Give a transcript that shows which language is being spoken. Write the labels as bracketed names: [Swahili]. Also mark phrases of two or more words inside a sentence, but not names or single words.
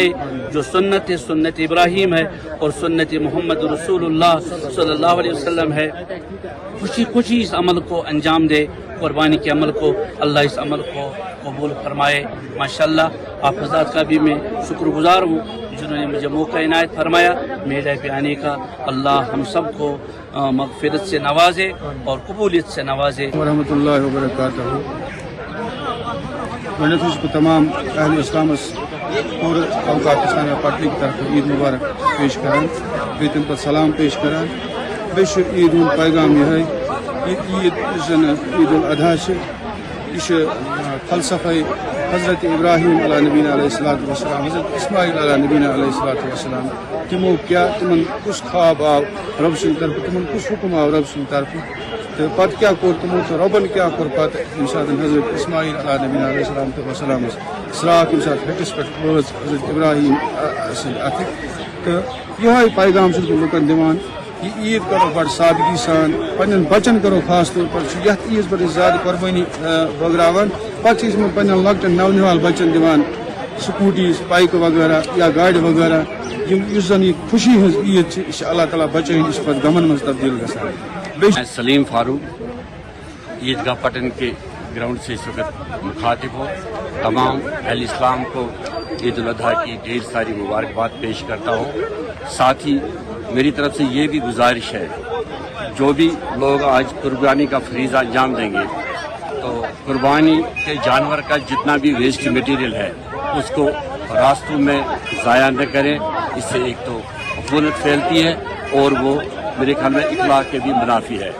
[Urdu] جو سنت ابراہیم ہے اور سنت محمد رسول اللہ [Arabic] صلی اللہ علیہ وسلم [Urdu] ہے خوشی خوشی اس عمل کو انجام دے قربانی کے عمل کو اللہ اس عمل کو قبول فرمائے ماشاءاللہ آپ حضرات کا بھی میں شکر گزار ہوں جنہوں نے مجھے موقع عنایت فرمایا میلے پہ آنے کا اللہ ہم سب کو مغفرت سے نوازے اور قبولیت سے نوازے [Arabic] ورحمۃ اللہ وبرکاتہ [Kashmiri] گۄڈنیٚتھٕے چھُس بہٕ تمام اہل اسلامس اور اوقات اسلامیہ پارٹی کی طرف عید مبارک پیش کران بیٚیہِ تمہِ پتہٕ سلام پیش کران بیٚیہِ چھُ عید ہُنٛد پیغام یِہوٚے یہِ عید یُس زن عید الاضحیٰ چھِ یہِ چھِ فلسفے حضرت ابراہیم [Arabic] علیہ نبینا علیہ الصلوۃ والسلام [Kashmiri] حضرت اسماعیل [Arabic] علیہ نبینا علیہ الصلوۃ والسلام [Kashmiri] تمو کیا تمن کس خواب آو رب سٕنٛدِ طرفہٕ تمن کس حکم آو رب سٕنٛدِ طرفہٕ تہٕ پتہٕ کیاہ کوٚر تمو تہٕ رۄبن کیاہ کوٚر پتہٕ ییٚمہِ ساتہٕ حضرت اسماعیل [Arabic] علیہ نبینا علیہ السلام وسلام [Kashmiri] سراکھ ییٚمہِ ساتہٕ ہٹِس پٮ۪ٹھ وٲژ حضرت ابراہیم سٕنٛدِ اَتھٕ تہٕ یِہوٚے پیغام چھُس بہٕ لُکن دِوان یہ عید کرو بڑ سادگی سان پنن بچن کرو [Urdu] خاص طور پر [Kashmiri] یتھ عیز پر زیادہ قربانی بٲگراوان پتہٕ چھِ أسۍ پنن لۄکٹٮ۪ن نونہال بچن دِوان سکوٹیز بائکہٕ وغیرہ یا گاڑِ وغیرہ یُس زن یہ خوشی ہٕنٛز عید چھِ یہِ چھِ اللہ تعالیٰ بچٲیِن یہِ چھِ پتہٕ غمن منٛز تبدیل گژھان [Urdu] میں سلیم فاروق عیدگاہ پٹن کے گراؤنڈ سے اس وقت مخاطب ہوں تمام اہل اسلام کو عید الاضحیٰ کی ڈھیر ساری مبارکباد پیش کرتا ہوں ساتھ ہی میری طرف سے یہ بھی گزارش ہے جو بھی لوگ آج قربانی کا فریضہ انجام دیں گے تو قربانی کے جانور کا جتنا بھی ویسٹ مٹیریل ہے اس کو راستوں میں ضائع نہ کریں اس سے ایک تو عفونت پھیلتی ہے اور وہ میرے خیال میں اخلاق کے بھی منافی ہے